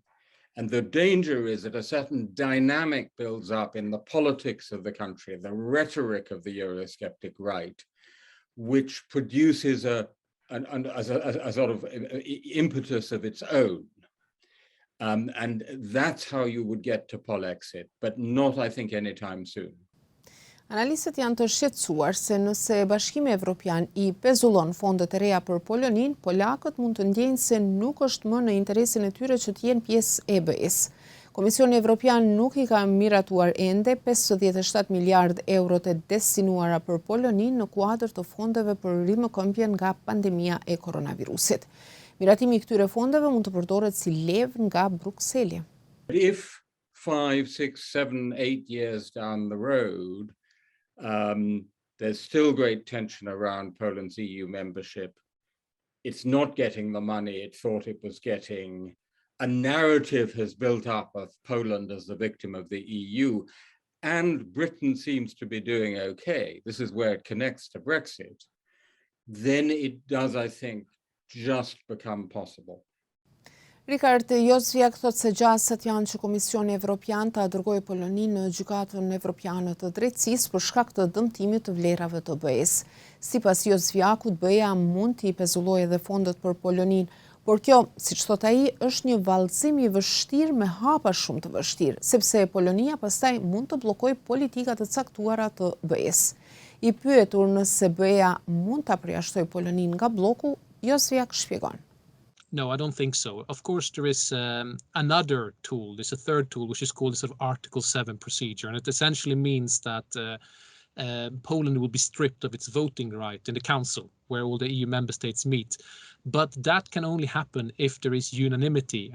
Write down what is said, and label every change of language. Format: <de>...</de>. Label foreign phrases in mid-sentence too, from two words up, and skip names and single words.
<en>And the danger is that a certain dynamic builds up in the politics of the country, the rhetoric of the Eurosceptic right, which produces a sort of impetus of its own. And that's how you would get to Polexit, but not, I think, anytime soon.</en> <sq>Analistët janë të shqetësuar se nëse Bashkimi Evropian I pezullon fondet e reja për Polonin, polakët mund të ndjejnë se nuk është më në interesin e tyre që të jenë pjesë e BE-s. Komisioni Evropian nuk I ka miratuar ende 57 miliard euro të destinuara për Polonin në kuadër të fondeve për rimëkëmbjen nga pandemia e koronavirusit. Miratimi I këtyre fondeve mund të përdoret si levë nga Brukseli.</sq> <en>If 5, 6, 7, 8 years down the road, there's still great tension around Poland's EU membership. It's not getting the money it thought it was getting. A narrative has built up of Poland as the victim of the EU, and Britain seems to be doing okay. This is where it connects to Brexit. Then it does, I think, just become possible.</en> <sq>Rikard Jozwiak thot se gjasat janë që Komisioni Evropian ta dërgojë Polonin në Gjykatën Evropiane të Drejtësisë për shkak të dëmtimit të vlerave të BE-s. Sipas Jozwiakut, BE-ja mund t'i pezullojë edhe fondet për Polonin, por kjo, siç thot ai, është një vallëzim I vështirë me hapa shumë të vështirë, sepse Polonia pastaj mund të bllokojë politika të caktuara të BE-s. I pyetur nëse BE-ja mund ta përjashtojë Polonin nga bloku, Jozwiak shpjegon.</sq> <en>No, I don't think so. Of course, there is another tool. There's a third tool, which is called the sort of Article 7 procedure. And it essentially means that Poland will be stripped of its voting right in the Council, where all the EU member states meet. But that can only happen if there is unanimity.</en>